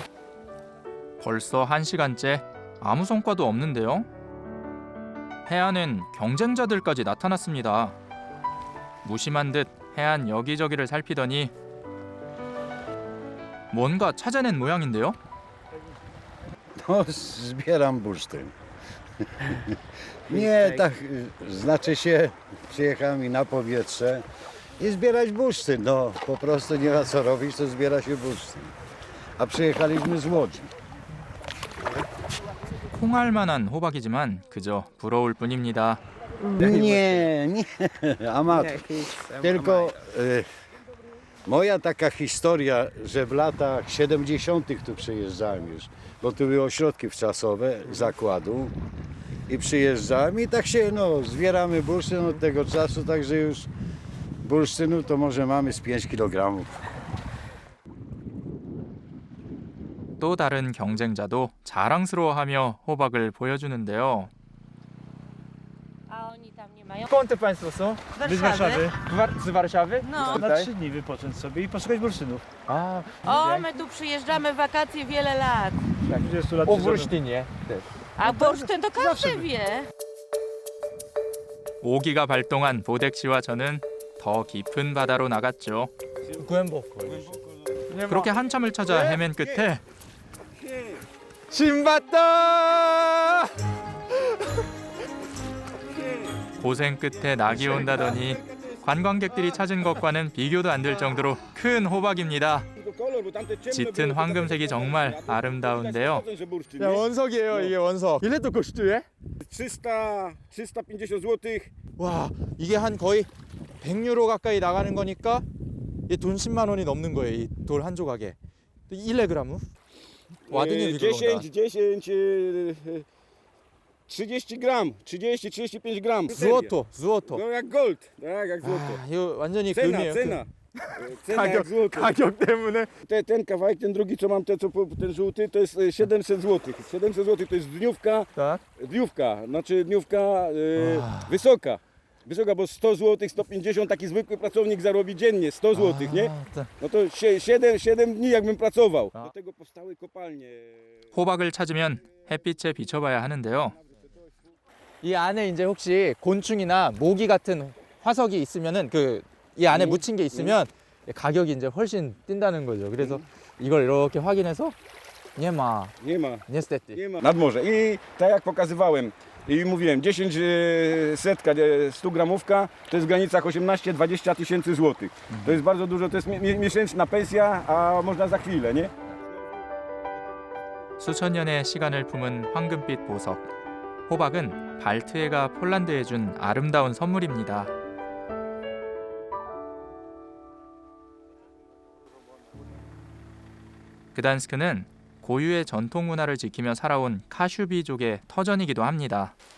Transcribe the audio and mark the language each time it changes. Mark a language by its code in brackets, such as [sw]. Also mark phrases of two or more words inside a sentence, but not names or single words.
[ko] 벌써 1시간째 아무 성과도 없는데요. 해안엔 경쟁자들까지 나타났습니다. 무심한 듯 해안 여기저기를 살피더니 뭔가 찾아낸 모양인데요. [pl] Zbieram bursztyn. Nie, tak, znaczy się, przyjechałem i na powietrze i zbierać bursztyn. No, po prostu nie ma co robić, to zbiera się bursztyn. A przyjechaliśmy z Łodzi. [ko] 콩알 만한 호박이지만 그저 부러울 뿐입니다. [pl] Nie, amator. Tylko moja taka historia, że w latach 70. tu przyjeżdżałem już, bo tu były ośrodki wczasowe zakładu i przyjeżdżałem i tak się, zbieramy bursztyn od tego czasu, także już bursztynu to może mamy z 5 kg. [ko] 또 다른 경쟁자도 자랑스러워하며 호박을 보여주는데요. [pl] Skąd te państwo są? Z Warszawy. Z Warszawy? No. Na 3 dni wypocząć sobie i poszukać bursztynów. My tu przyjeżdżamy w wakacje wiele lat. Tak. 20 lat. O bursztynie też. A bursztyn to każdy wie. [ko] 오기가 발동한 보덱 씨와 저는 더 깊은 바다로 나갔죠. [pl] głęboko. [ko] 그렇게 한참을 찾아 헤맨 끝에 신봤다! 고생 끝에 낙이 온다더니 관광객들이 찾은 것과는 비교도 안 될 정도로 큰 호박입니다. 짙은 황금색이 정말 아름다운데요. 야, 원석이에요, 이게 원석. [pl] Ile to kosztuje? 350 zł. [ko] 와, 이게 한 거의 100유로 가까이 나가는 거니까 이게 돈 10만 원이 넘는 거예요, 이 돌 한 조각에. [pl] Ile gramów? Ładnie wygląda. 30 gram, 30-35 gram. Złoto, złoto. No jak gold, tak, jak złoto. [ko] 이거 완전히 [pl] Cena, [ko] 금이에요. [pl] cena. Cena [ko] 가격, [pl] jak złoto. [ko] 가격 때문에. [pl] Ten kawałek, ten drugi, co mam, ten żółty, to jest 700 zł. 700 zł to jest dniówka, tak? Dniówka, znaczy dniówka wysoka. Wysoka, bo 100 zł, 150 taki zwykły pracownik zarobi dziennie, 100 zł, nie? No to 7 dni jakbym pracował. Do tego powstały kopalnie. [ko] 호박을 찾으면 햇빛에 비춰봐야 하는데요. 이 안에 이제 혹시 곤충이나 모기 같은 화석이 있으면은 이 안에 묻힌 게 있으면 가격이 이제 훨씬 뛴다는 거죠. 그래서 이걸 이렇게 확인해서 [pl] nie ma. Niestety. Nad morze. I tak jak pokazywałem i mówiłem, 10 setka, 100 gramówka to jest w granicach 18-20 tysięcy złotych. To jest bardzo dużo, to jest miesięczna pensja, a można za chwilę, nie? [ko] 수천 년의 시간을 품은 황금빛 보석. 호박은 발트해가 폴란드에 준 아름다운 선물입니다. 그단스크는 고유의 전통 문화를 지키며 살아온 카슈비족의 터전이기도 합니다.